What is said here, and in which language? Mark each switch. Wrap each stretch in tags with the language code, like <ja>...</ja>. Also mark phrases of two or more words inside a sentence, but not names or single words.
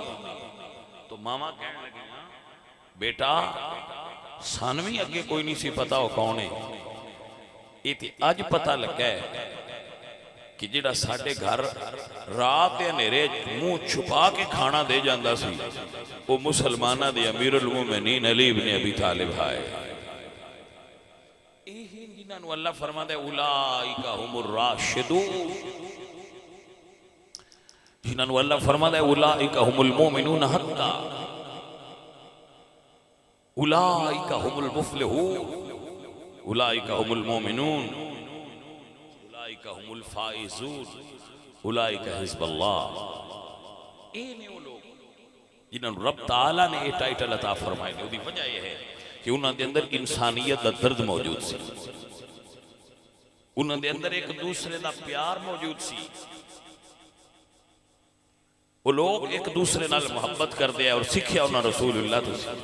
<pa>ਤੋ ਮਾਵਾਂ ਕਹਿਣ ਲੱਗੀਆਂ ਬੇਟਾ ਸਣ ਭੀ ਅੱਗੇ ਕੋਈ ਨਹੀਂ ਸੀ ਪਤਾ ਵੋ ਕੌਣ ਹੈ, ਯੇ ਤੇ ਅੱਜ ਪਤਾ ਲੱਗਾ ਹੈ ਕਿ ਜਿਹੜਾ ਸਾਡੇ ਘਰ ਰਾਤ ਕੇ ਹਨੇਰੇ ਮੂੰਹ ਛੁਪਾ ਕੇ ਖਾਣਾ ਦੇ ਜਾਂਦਾ ਸੀ ਵੋ ਮੁਸਲਮਾਨਾਂ ਦੇ ਅਮੀਰੁਲ ਮੋਮਿਨੀਨ ਅਲੀ ਇਬਨ ਅਬੀ ਤਾਲਿਬ ਹੈ। ਜਿਨ੍ਹਾਂ ਨੂੰ ਅੱਲਾਹ ਫ਼ਰਮਾਂਦਾ ਹੈ</pa> <ar>أولئك هم الراشدون,</ar> <pa>ਜਿਨ੍ਹਾਂ ਨੂੰ ਅੱਲਾਹ ਫ਼ਰਮਾਂਦਾ ਹੈ</pa> <ar>أولئك هم المؤمنون حقا، أولئك هم المفلحون، أولئك هم المؤمنون، أولئك هم الفائزون، أولئك حزب الله.</ar> <pa>ਯੇ ਨੇ ਵੋ ਲੋਗ ਜਿਨ੍ਹਾਂ ਨੂੰ ਰੱਬ ਤਾਲਾ ਨੇ ਯੇ ਟਾਈਟਲ ਅਤਾ ਫ਼ਰਮਾਏ ਨੇ। ਉਸਕੀ ਵਜਹ ਯਹ ਹੈ ਕਿ ਉਨ੍ਹਾਂ ਦੇ ਅੰਦਰ ਇਨਸਾਨੀਅਤ ਦਾ ਦਰਦ ਮੌਜੂਦ ਸੀ, ਉਨ੍ਹਾਂ ਦੇ ਅੰਦਰ ਏਕ ਦੂਸਰੇ ਦਾ ਪਿਆਰ ਮੌਜੂਦ ਸੀ। ਵੋ ਲੋਗ ਏਕ ਦੂਸਰੇ ਨਾਲ ਮੁਹੱਬਤ ਕਰਤੇ ਹੈਂ ਔਰ ਸਿੱਖਿਆ ਉਨ੍ਹਾਂ ਰਸੂਲੁੱਲਾਹ ਤੋਂ।</pa>